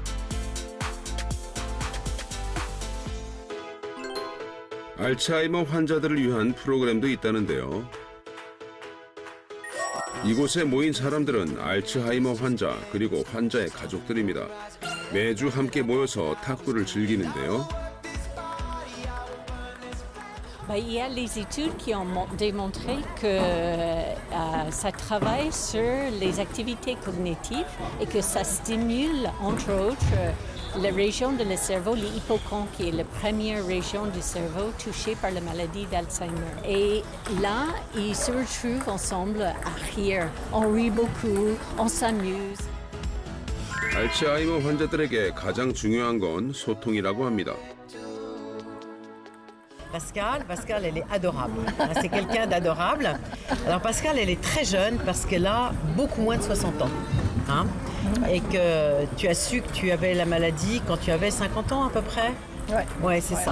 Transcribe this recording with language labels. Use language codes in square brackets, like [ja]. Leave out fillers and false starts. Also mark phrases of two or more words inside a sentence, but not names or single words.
[ko] 알츠하이머 환자들을 위한 프로그램도 있다는데요. 이곳에 모인 사람들은 알츠하이머 환자 그리고 환자의 가족들입니다. 매주 함께 모여서 탁구를 즐기는데요. [fr] Il y a les études qui ont démontré que ça travaille sur les activités cognitives et que ça stimule, entre autres, la région de le cerveau, l'hippocampe, qui est la première région du cerveau touchée par la maladie d'Alzheimer. Et là, ils se retrouvent ensemble à rire. On rit beaucoup, on s'amuse. [ko] 알츠하이머 환자들에게 가장 중요한 건 소통이라고 합니다. [fr] Pascal, elle est adorable. C'est quelqu'un d'adorable. Alors Pascal, elle est très jeune parce qu'elle a beaucoup moins de 60 ans. Hein? Et que tu as su que tu avais la maladie quand tu avais 50 ans à peu près. Ouais, c'est ça.